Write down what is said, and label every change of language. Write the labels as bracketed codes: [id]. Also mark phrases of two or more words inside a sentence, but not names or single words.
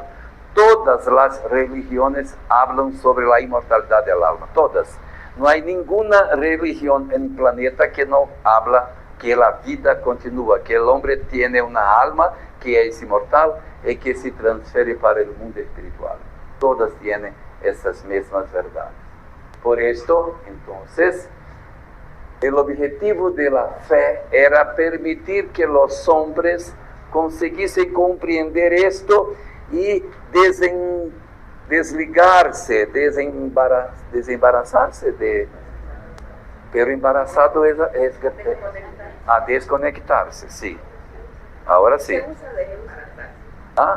[es] Todas las religiones hablan sobre la inmortalidad del alma, todas. No hay ninguna religión en el planeta que no habla que la vida continúa, que el hombre tiene una alma que es inmortal y que se transfiere para el mundo espiritual. Todas tienen [pt] essas mesmas verdades. [es] Por esto, entonces, el objetivo de la fe era permitir que los hombres [pt] conseguissem compreender [es] esto y desligarse, [pt] desembaraçar-se de... [es] Pero embarazado es [pt] a desconectar-se, [es] sí. Ahora sí. Se usa de embarazarse. Ah,